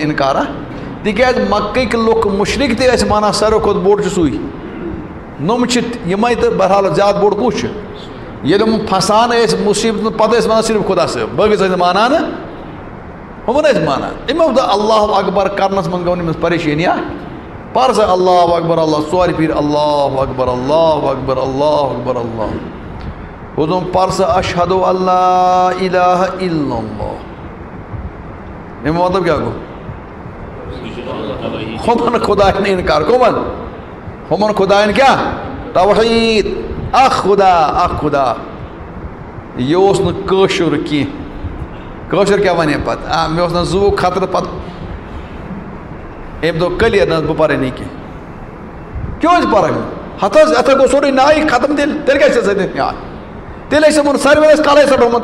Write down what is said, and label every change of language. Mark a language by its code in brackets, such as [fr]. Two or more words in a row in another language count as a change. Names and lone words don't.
[ks] اِنکارا تِکیٛازِ مکٕکۍ لُکھ مُشرِک تہِ ٲسۍ مانان ساروی کھۄتہٕ بوٚڑ چھُ سُے نۄم چھِ یِمے تہٕ بہرحال زیادٕ بوٚڑ کُس چھُ ییٚلہِ یِم پھسان ٲسۍ مُصیٖبتن پَتہٕ ٲسۍ وَنان صرف خۄدا صٲب بٲقٕے ٲسۍ نہٕ مانان ہُمن ٲسۍ مانان أمۍ دوٚپ [ar] اللہُ اکبر [ks] کرنس منٛز گوٚو نہٕ أمِس پریشٲنیا پر سا [ar] اللہُ اکبر [ks] اللہ ژورِ پھِرِ [ar] اللہُ اکبر اللہُ اکبر اللہُ اکبر [ks] اللہ ہُہ دوٚپ پر سا [ar] اشہدُ اللہ الہ الا اللہ [ks] امیُک مطلب کیٛاہ گوٚو ہُمن خۄداین اِنکار کٕمن ہُمن خۄداین کیٛاہ توحیٖد اکھ خۄدا یہِ اوس نہٕ کٲشُر کینٛہہ کٲشُر کیٛاہ وَنے پتہٕ مےٚ اوس نہٕ زُوُک خطرٕ پتہٕ أمۍ دوٚپ کٔلیَر نہ حظ بہٕ پَرے نہٕ کینٛہہ کیوں ٲسۍ پَران ہتھ حظ یَتھ گوٚو سورُے ناوٕے ختم تیٚلہِ کیٛازِ ژےٚ سۭتۍ یاد تیٚلہِ ٲسۍ یِمن ساروٕے ٲسۍ کَلَے ژَٹومُت